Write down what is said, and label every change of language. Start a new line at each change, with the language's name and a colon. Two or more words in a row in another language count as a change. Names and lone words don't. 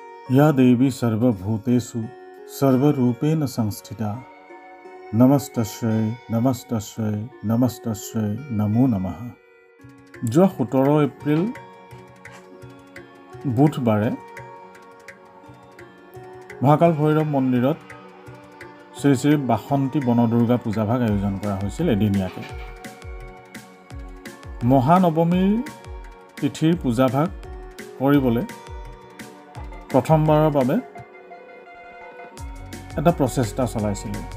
Sanskrit: या देवी सर्वभूतेषु सर्वरूपेण संस्थिता नमस्तस्यै नमस्तस्यै नमस्तस्यै नमो नमः।
Assamese: যোৱা 17 এপ্ৰিল বুধবাৰে মহাকাল ভৈৰৱ মন্দিৰত শ্ৰী শ্ৰী বাসন্তী বনদুৰ্গা পূজাভাগ আয়োজন কৰা হৈছিল এদিনীয়াকৈ। মহানৱমীৰ তিথিৰ পূজাভাগ কৰিবলৈ প্ৰথমবাৰৰ বাবে এটা প্ৰচেষ্টা চলাইছিল।